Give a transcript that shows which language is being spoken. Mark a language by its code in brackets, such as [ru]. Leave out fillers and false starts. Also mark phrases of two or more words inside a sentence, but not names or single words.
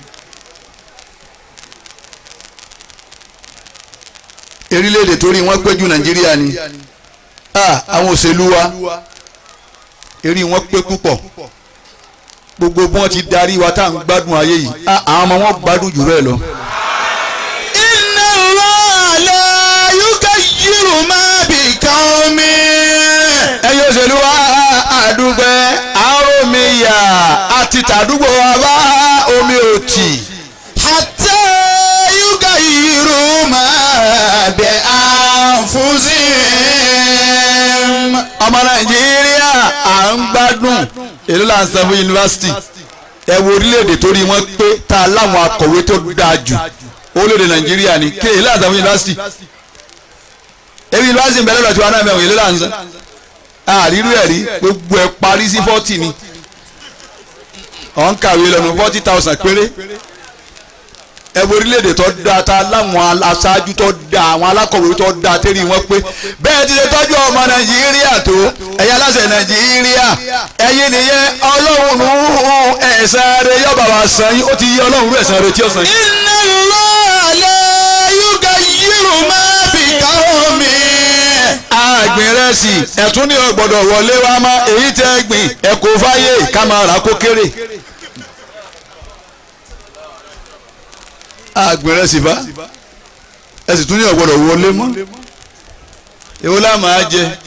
[yo] erílẹ̀-èdè torí wọ́n pé ju Nàìjíríà ni àwọn òṣèlú wa erí wọn pé púpọ̀, gbogbo bí wọ́n ti darí wa tá à ń gbádùn ayé yìí àwọn ọmọ wọn gbádùn jù bẹ́ẹ̀ lọ. [ar] إن الله لا يغير ما بقوم. [yo] ẹ̀yin òṣèlú wa àdúgbẹ́ àárò mi yà àti tàdúgbò wa bá omi òtì. [ar] حتى يغيروا ما بأنفسهم. [yo] ọmọ Nàìjíríà à ń gbádùn èlò là ń san fún yunifásitì. ẹ wo orílẹ̀-èdè torí wọ́n pé tá a láwọn akọ̀wé tó dáa jù orílẹ̀-èdè Nàìjíríà ni kí èlò là ń san fún yunifásitì. ebi yunifásitì ń bẹ lọ́dọ̀ tí wọ́n náà mẹ́wọ̀n èlò là ń san. àrírú ẹ̀rí gbogbo ẹ̀ parí sí 40 ni ọ̀n kàwé lọ́nu 40,000 péré. ẹ wo orílẹ̀-èdè tó dáa ta láwọn aṣáájú tó dáa àwọn alákọ̀wé tó dáa tẹ́lẹ̀ wọ́n pé bẹ́ẹ̀ ti ṣe tọ́jú ọmọ Nàìjíríà tó ẹ̀yà aláṣẹ Nàìjíríà ẹ̀yin nìyẹn Ọlọ́run ẹ̀san rẹ̀ yóò bá wa san yín ó ti yí Ọlọ́run ẹ̀san rẹ̀ tí ó san yín. [ar] إن الله لا يغير ما بقوم. [yo] àgbìn rẹ̀ sì ẹ̀tún ní ọgbọ̀dọ̀ wọlé wa mọ́ èyí tẹ́ gbìn ẹ̀kọ́ fáyé ká máa rà kó kéré. àgbẹ̀rẹ̀ sì bá ẹ sì tún ní ọ̀gbọ́dọ̀ wọlé mọ́ èwo la máa jẹ.